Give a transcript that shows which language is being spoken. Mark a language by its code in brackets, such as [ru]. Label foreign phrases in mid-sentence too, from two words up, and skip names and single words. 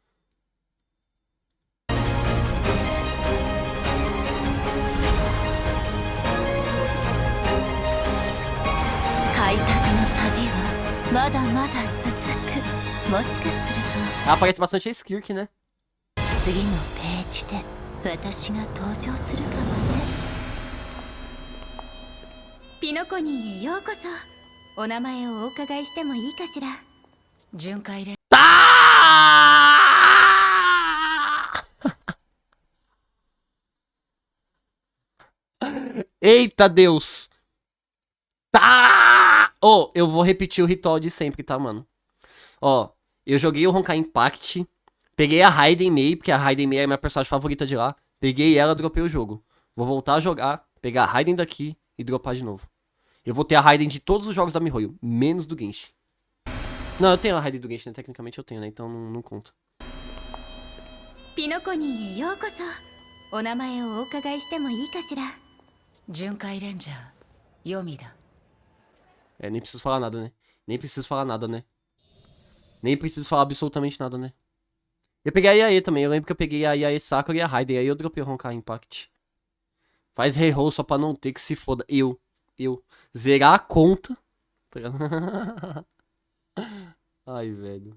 [pt] Aparece bastante a Skirk, né? [ja] 私が登場するかもね。ピノコニーへようこそ。お名前をお伺いしてもいいかしら。巡回で。 [pt] Eita Deus! Tá! Ó, eu vou repetir o ritual de sempre, tá, mano? Ó, eu joguei o Honkai Impact. Peguei a Raiden Mei, porque a Raiden Mei é a minha personagem favorita de lá. Peguei ela, dropei o jogo. Vou voltar a jogar, pegar a Raiden daqui e dropar de novo. Eu vou ter a Raiden de todos os jogos da MiHoYo, menos do Genshin. Não, eu tenho a Raiden do Genshin, né? Tecnicamente eu tenho, né? Então não conta. [ja] Pinokoniへようこそ。お名前をお伺いしてもいいかしら。巡回レンジャー、ヨミだ。 [pt] É, nem preciso falar nada, né? Nem preciso falar nada, né? Nem preciso falar absolutamente nada, né? Eu peguei a Yae também, eu lembro que eu peguei a Yae Sakura e a Raiden, aí eu dropei o Honkai Impact. Faz reroll só pra não ter que se foda. Eu. Zerar a conta. Ai, velho.